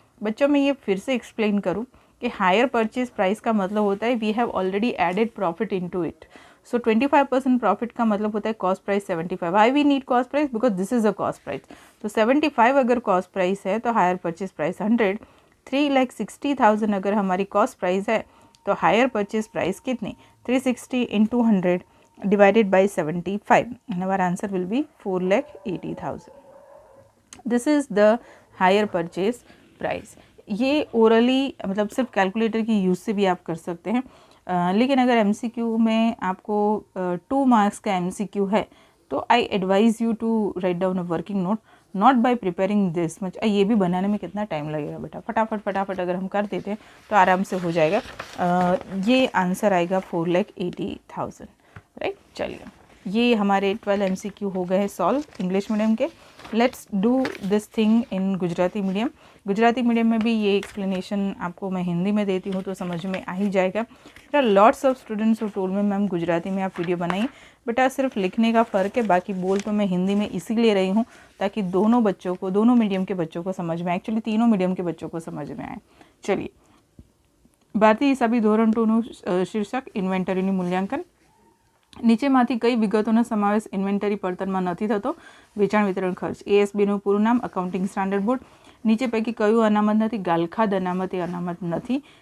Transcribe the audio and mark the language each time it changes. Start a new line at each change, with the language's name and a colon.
Hindi: बच्चों मैं ये फिर से एक्सप्लेन करूँ कि हायर परचेज प्राइस का मतलब होता है
English: We have already added profit into it.
Hindi: So 25% profit का मतलब होता है cost price 75।
English: Why we need cost price? Because this is a cost price.
Hindi: तो 75 अगर कॉस्ट प्राइस है तो हायर परचेज प्राइस 100, 3,60,000 अगर हमारी कॉस्ट प्राइस है तो हायर परचेज प्राइस कितनी?
English: 360 into 100 divided by 75 and our answer will be 4,80,000. This is the higher purchase price.
Hindi: ये ओरली मतलब सिर्फ कैलकुलेटर की यूज़ से भी आप कर सकते हैं। लेकिन अगर MCQ में आपको 2 मार्क्स का MCQ है तो
English: I advise you to write down a working note, not by preparing this much.
Hindi: ये भी बनाने में कितना टाइम लगेगा बेटा, फटाफट अगर हम कर देते हैं तो आराम से हो जाएगा। ये आंसर आएगा 4,80,000, राइट। चलिए ये हमारे 12 MCQ हो गए हैं सॉल्व इंग्लिश मीडियम के।
English: Let's do this thing in Gujarati medium.
Hindi: Gujarati medium में भी ये एक्सप्लेनेशन आपको मैं हिंदी में देती हूँ तो समझ में आ ही जाएगा।
English: बेटा lots of students who told me ma'am
Hindi: Gujarati में आप वीडियो बनाइए। बेटा सिर्फ लिखने का फ़र्क है, बाकी बोल तो मैं हिंदी में इसीलिए रही हूँ ताकि दोनों बच्चों को, दोनों मीडियम के बच्चों को समझ में आए, एक्चुअली तीनों मीडियम के बच्चों को समझ में आए।
Gujarati: चलिए ભારતીય હિસાબી ધોરણ 2નું શીર્ષક ઇન્વેન્ટરીનું મૂલ્યાંકન। નીચેમાંથી કઈ વિગતોનો સમાવેશ ઇન્વેન્ટરી પડતરમાં નથી થતો? વેચાણ વિતરણ ખર્ચ। ASBનું પૂરું નામ અકાઉન્ટિંગ સ્ટાન્ડર્ડ બોર્ડ। નીચે પૈકી કયું અનામત નથી? ગાલખાદ અનામત એ અનામત નથી।